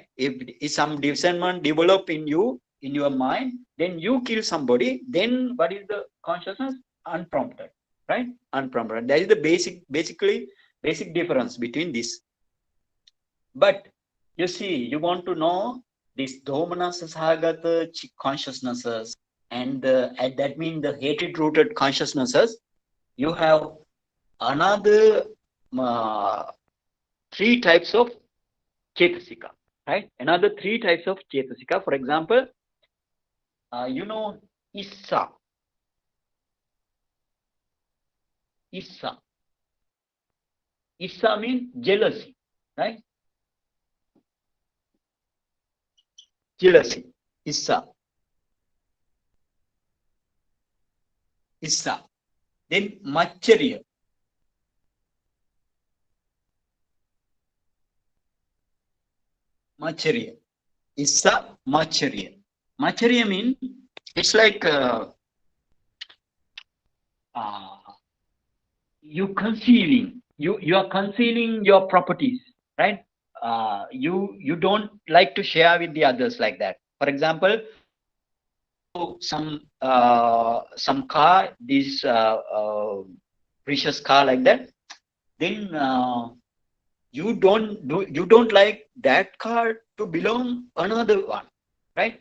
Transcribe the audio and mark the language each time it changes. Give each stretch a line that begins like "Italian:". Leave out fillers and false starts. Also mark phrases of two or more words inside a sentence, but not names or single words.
English: If some discernment develop in you, in your mind, then you kill somebody. Then what is the consciousness? Unprompted, right? Unprompted. That is the basic difference between this. But you see, you want to know this
Pali: domanasa sahagata
English: consciousnesses, and that means the hatred rooted consciousnesses. You have another three types of chetasika, right? Another three types of chetasika. For example, you know, issa. Issa. Issa means jealousy, right? Jealousy. Issa. Issa. Then machariya. Machariya.
Pali: Issa, machariya.
English: Machariya means it's like you concealing. You are concealing your properties, right? You don't like to share with the others like that. For example, some car, this precious car like that, then you don't like that car to belong another one, right?